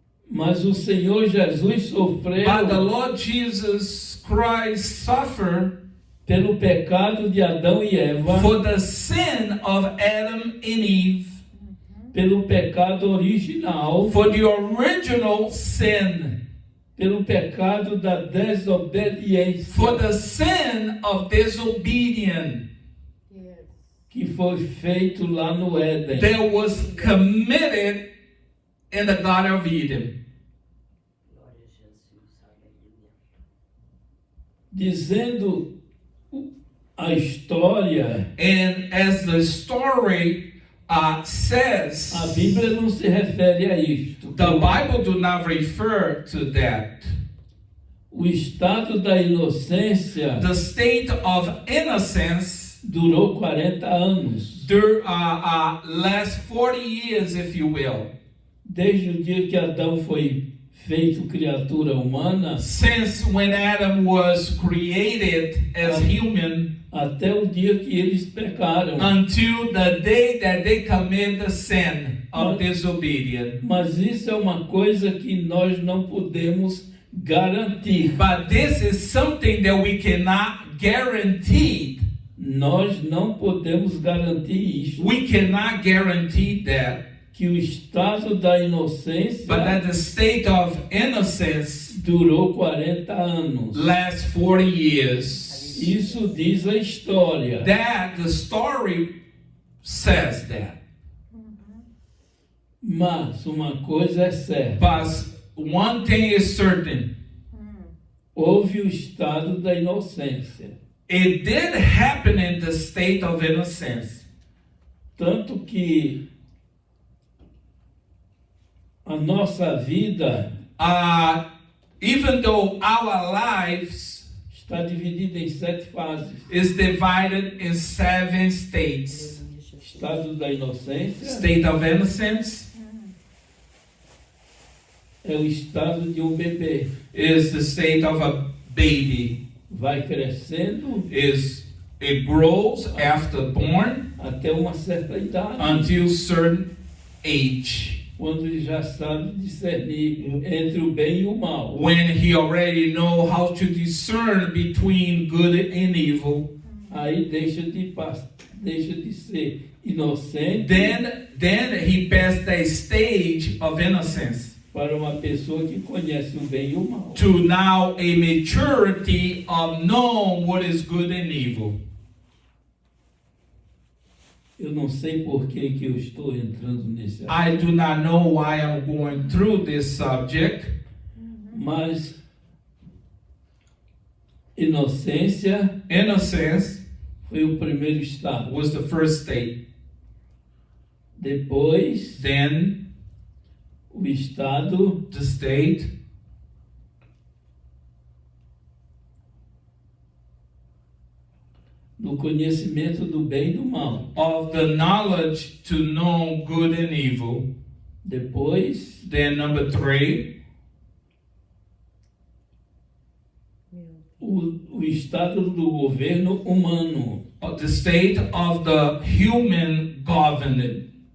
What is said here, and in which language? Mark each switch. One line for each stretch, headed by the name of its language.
Portuguese: mas o Senhor Jesus sofreu
English: But the Lord Jesus Christ suffered
Portuguese: pelo pecado de Adão e Eva,
English: for the sin of Adam and Eve,
Portuguese: pelo pecado original,
English: for the original sin,
Portuguese: pelo pecado da desobediência,
English: for the sin of disobedience Yes.
Portuguese: que foi feito lá no Éden.
English: that was committed in the Garden of Eden.
Portuguese: Glória a Jesus. Aleluia. Dizendo a história,
English: And as the story says,
Portuguese: a Bíblia não se refere a isto.
English: the Bible do not refer to that.
Portuguese: O estado da inocência
English: The state of innocence
Portuguese: durou 40 anos,
English: last 40 years, if you will.
Portuguese: desde o dia que Adão foi feito criatura humana
English: Since when Adam was created as human
Portuguese: até o dia que eles pecaram.
English: until the day that they commit the sin of disobedience.
Portuguese: Mas isso é uma coisa que nós não podemos garantir.
English: But this is something that we cannot guarantee.
Portuguese: Nós não podemos garantir isso,
English: We cannot guarantee that,
Portuguese: que o estado da inocência
English: but that the state of innocence
Portuguese: durou 40 anos.
English: lasts 40 years.
Portuguese: Isso diz a história.
English: That the story says that.
Portuguese: Mas uma coisa é certa.
English: But one thing is certain.
Portuguese: Houve o estado da inocência.
English: It did happen in the state of innocence.
Portuguese: Tanto que a nossa vida
English: Even though our lives
Portuguese: está dividida em 7 fases.
English: is divided in 7 states.
Portuguese: Estado da inocência
English: State of innocence
Portuguese: é o estado de um bebê.
English: is the state of a baby.
Portuguese: Vai crescendo
English: It grows after born
Portuguese: até uma certa idade,
English: until certain age,
Portuguese: quando ele já sabe discernir entre o bem e o mal.
English: when he already know how to discern between good and evil.
Portuguese: Aí deixa de ser inocente
English: Then he passed that stage of innocence
Portuguese: para uma pessoa que conhece o bem e o mal.
English: to now a maturity of knowing what is good and evil.
Portuguese: Eu não sei por que eu estou entrando nesse assunto,
English: I do not know why I'm going through this subject,
Portuguese: mas inocência
English: innocence
Portuguese: foi o primeiro estado.
English: was the first state.
Portuguese: Depois,
English: Then
Portuguese: o estado
English: the state
Portuguese: do conhecimento do bem e do mal.
English: of the knowledge to know good and evil.
Portuguese: Depois,
English: Then number 3,
Portuguese: o estado do governo humano.
English: the state of the human government.